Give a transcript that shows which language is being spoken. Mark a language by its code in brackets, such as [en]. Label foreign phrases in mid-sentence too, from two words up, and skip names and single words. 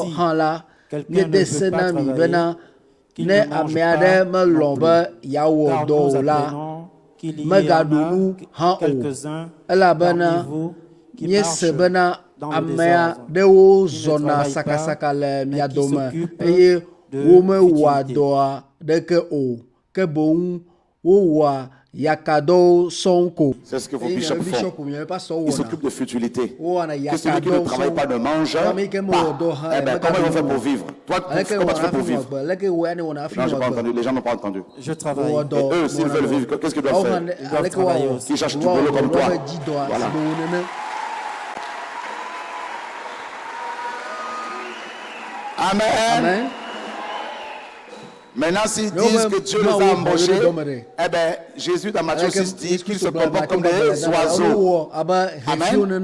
[fr] que si [ee] hã la [fr] quelqu'un ne [ee] miede [fr] veut se pas [ee] na mi [fr] travailler, [ee] bena [fr] qu'il ne ne mange [ee] ame aɖe [fr] pas [ee] melɔ̃ [fr] non [ee] be [fr] plus. [ee] yeawɔ [fr] Car [ee] dɔ [fr] nous [ee] o la [fr] apprenons qu'il y en [ee] megaɖu nu hã [fr] a [ee] o [fr] quelques-uns [ee] elabena [fr] parmi vous qui [ee] miese [fr] marchent [ee] bena [fr] dans le [ee] amea [fr] désordre, [ee] ɖewo [fr] qui ne [ee] zɔna [fr] travaillent [ee] sakasaka [fr] pas, [ee] le [fr] mais [ee] mia [fr] qui [ee] dome [fr] s'occupent [ee] eye [fr] de [ee] womewɔa [fr] futilité. [ee] dɔa ɖeke o ke boŋ wowɔa yakadɔwo sɔŋ ko. [fr] C'est ce que vos [ee] Eye [fr] bishops [ee] miaƒe [fr] font. [ee] bishop miaƒe pastor [fr] Ils [ee] wɔna. [fr] s'occupent de futilité. [ee] Wowɔna [fr] Que celui qui ne [ee] yakadɔwo [fr] travaille [ee] sɔŋ. [fr] pas ne mange [ee] Ame yi ke mewɔ dɔ [fr] pas. [ee] hã [fr] Eh [ee] le [fr] ben, comment ils vont faire [ee] megaɖu [fr] pour [ee] o. [fr] vivre? Toi, [ee] Aleke [fr] comment tu [ee] wɔna [fr] fais [ee] hafi [fr] pour [ee] nɔ [fr] vivre? [ee] agbe leke wɔ ya ne wɔna hafi [fr] Non, [ee] nɔ [fr] je n'ai pas [ee] agbe. [fr] entendu. Les gens n'ont pas entendu. Je [ee] Wowɔ [fr] travaille. Et [ee] dɔ [fr] eux, s'ils [ee] wɔna [fr] veulent [ee] dɔ. [fr] vivre, qu'est-ce qu'ils doivent [ee] Wɔwɔ [fr] faire? [ee] hã ne- [fr] Ils doivent [ee] aleke [fr] travailler [ee] wɔawɔ. [fr] aussi. Qui cherchent du [ee] Wɔawɔ [fr] boulot [ee] dɔ [fr] comme toi. [ee] wɔƒe dzi dɔa [fr] Voilà. [ee] si be wo nene. Amen. Amen. [fr] Maintenant, s'ils Mais disent on que va- Dieu on les va a au embauchés, boulot d'homme. eh bien, Jésus dans Matthieu [ee] Aleke [fr] 6 dit qu'ils se [ee] Yesu [fr] comportent comme des [ee] Matthieu [fr] oiseaux. [ee] aba heviwo Amen.